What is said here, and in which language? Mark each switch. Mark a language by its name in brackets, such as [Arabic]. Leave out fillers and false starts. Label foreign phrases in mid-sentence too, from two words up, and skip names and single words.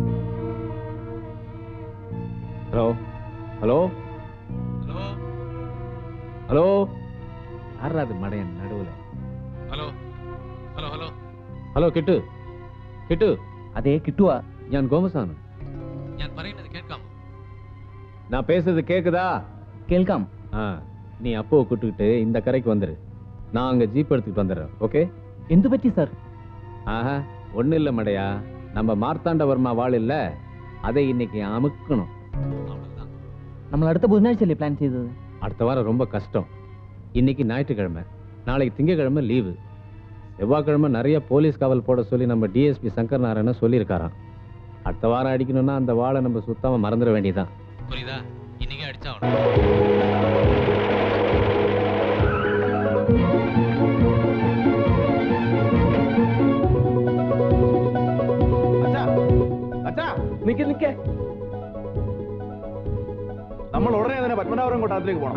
[Malayalam] ഹലോ ഹലോ ഹലോ, ആരാത് മടയൻ നടുവില? ഹലോ ഹലോ ഹലോ ഹലോ, കിട്ടു കിട്ടു. അതെ കിട്ടുവാ. ഞാൻ கோமசாமி. ഞാൻ പറയുന്നത് കേൾക്കാമോ? [Tamil] நான் பேசுறது கேக்குதா? [Malayalam] കേൾക്കാം. [Tamil] ஆ, நீ அப்போவை கூட்டுக்கிட்டு இந்த கரைக்கு வந்துரு. நான் அங்க ஜீப் எடுத்துக்கிட்டு வந்துடுறேன். ஓகே? [Malayalam] എന്തു പറ്റി സാർ? [Tamil] ஆஹா, ஒன்றும் இல்லை மடையா. நம்ம மார்த்தாண்டவர்மா வாள் இல்ல, அதை இன்னைக்கு அமுக்கணும். [Malayalam] നമ്മൾ അടുത്ത ബുധനാഴ്ചയല്ലേ പ്ലാൻ ചെയ്തത്? [Tamil] அடுத்த வாரம் ரொம்ப கஷ்டம். இன்னைக்கு ஞாயிற்றுக்கிழமை, நாளைக்கு திங்கக்கிழமை லீவு. செவ்வாய்க்கிழமை நிறைய போலீஸ் காவல் போட சொல்லி நம்ம டிஎஸ்பி சங்கர் நாராயணன் சொல்லியிருக்காராம். அடுத்த வாரம் அடிக்கணும்னா அந்த வாளை நம்ம சுத்தமா மறந்துட வேண்டியதான். புரியுதா? இன்னைக்கே அடிச்சா [Malayalam] നിക്ക്. നമ്മൾ ഉടനെ തന്നെ പത്മനാഭപുരം കൊട്ടാരത്തിലേക്ക് പോകണം.